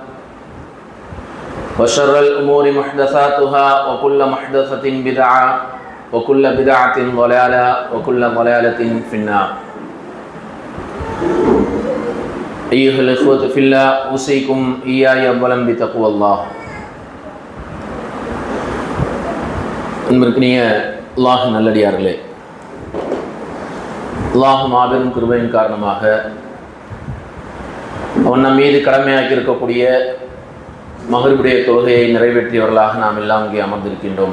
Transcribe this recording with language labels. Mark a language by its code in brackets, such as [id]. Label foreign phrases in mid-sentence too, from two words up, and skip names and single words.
[ar] وشر الأمور محدثاتها وكل محدثة بدعة وكل بدعة ضلالة وكل ضلالة في النار أيها الإخوة في الله أوصيكم إياي أولا بتقوى الله. [ta] அன்பிற்கினிய அல்லாஹ் நல்லடியார்களே, அல்லாஹ் மாபெரும் கிருபையின் காரணமாக அவன் நம் மீது கடமையாக்கி இருக்கக்கூடிய மகரிபுடைய தொழுகையை நிறைவேற்றியவர்களாக நாம் எல்லாம் இங்கே அமர்ந்திருக்கின்றோம்.